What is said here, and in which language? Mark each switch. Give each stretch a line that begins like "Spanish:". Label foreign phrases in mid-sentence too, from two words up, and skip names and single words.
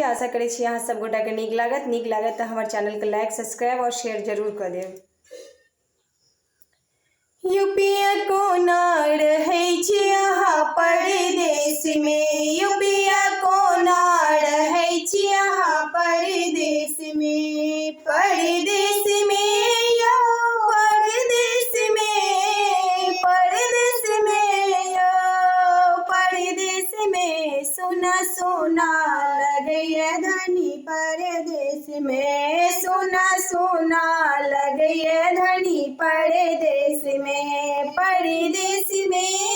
Maithili: आशा करै छी अहाँ सब गोटा के नीक लागत तऽ हमर चैनल के
English: like subscribe
Maithili: और शेयर जरूर कऽ देब। यूपिया कोना रहै छी अहाँ परदेश में, यूपिया कोना रहै छी अहाँ परदेश में, परदेश में यो परदेश में, परदेश में यो परदेश में, सोना सोना लगैया धनी परदेश में, सोना सोना लगैया धनी परदेश में, परदेश में